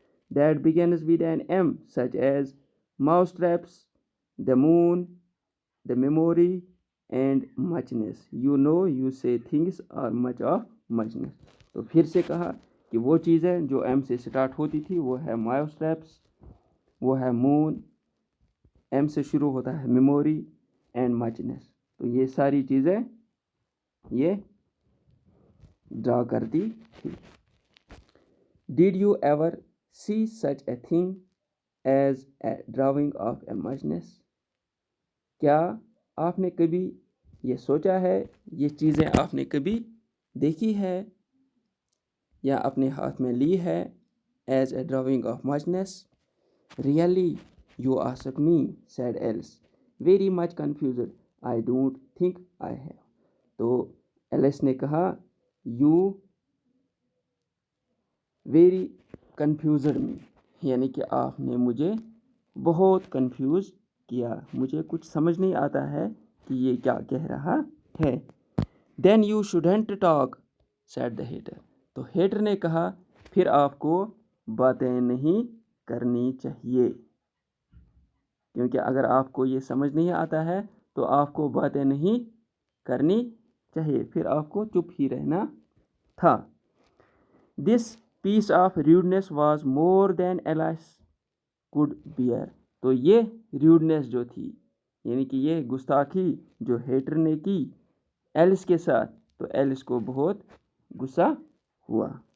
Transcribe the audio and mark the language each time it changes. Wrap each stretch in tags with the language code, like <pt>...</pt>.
<en>That begins with an M such as mouse traps, the moon, the memory and muchness. You know you say things are much of muchness.</en> <ur>تو پھر سے کہا کہ وہ چیزیں جو ایم سے سٹارٹ ہوتی تھی وہ ہے ماؤس ٹریپس، وہ ہے مون، ایم سے شروع ہوتا ہے میموری اینڈ مچنس. تو یہ ساری چیزیں یہ ڈرا کرتی تھی.</ur> <en>Did you ever see such a thing as a drawing of a muchness?</en> <ur>کیا آپ نے کبھی یہ سوچا ہے، یہ چیزیں آپ نے کبھی دیکھی ہے یا اپنے ہاتھ میں لی ہے</ur> <en>as a drawing of muchness? Really, you ask me, said Alice, very much confused. I don't think I have.</en> <ur>تو ایلس نے کہا</ur> <en>you very confused me،</en> <ur>یعنی کہ آپ نے مجھے بہت کنفیوز کیا، مجھے کچھ سمجھ نہیں آتا ہے کہ یہ کیا کہہ رہا ہے.</ur> <en>Then you shouldn't talk, said the hater.</en> <ur>تو ہیٹر نے کہا پھر آپ کو باتیں نہیں کرنی چاہیے، کیونکہ اگر آپ کو یہ سمجھ نہیں آتا ہے تو آپ کو باتیں نہیں کرنی چاہیے، پھر آپ کو چپ ہی رہنا تھا.</ur> <en>This piece of rudeness was more than Alice could bear.</en> <ur>تو یہ ریوڈنس جو تھی، یعنی کہ یہ گستاخی جو ہیٹر نے کی ایلس کے ساتھ، تو ایلس کو بہت غصہ ہوا.</ur>